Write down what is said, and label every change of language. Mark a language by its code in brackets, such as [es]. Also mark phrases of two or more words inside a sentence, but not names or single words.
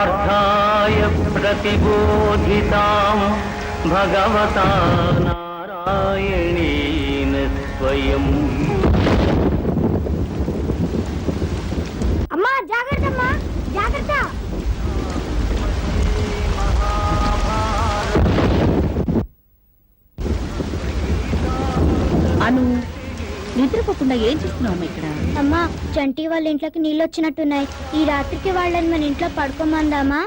[sa] प्रतिबोधितां भगवता नारायणेन स्वयं। [te] అమ్మా జాగ్రత్త అమ్మా జాగ్రత్త। అను నిద్రపోకుండా ఏం చేస్తున్నావు ఇక్కడ? అమ్మా చంటి వాళ్ళ ఇంట్లోకి నీళ్ళు వచ్చినట్టున్నాయి. ఈ రాత్రికి వాళ్ళని మన ఇంట్లో పడుకోమందామా?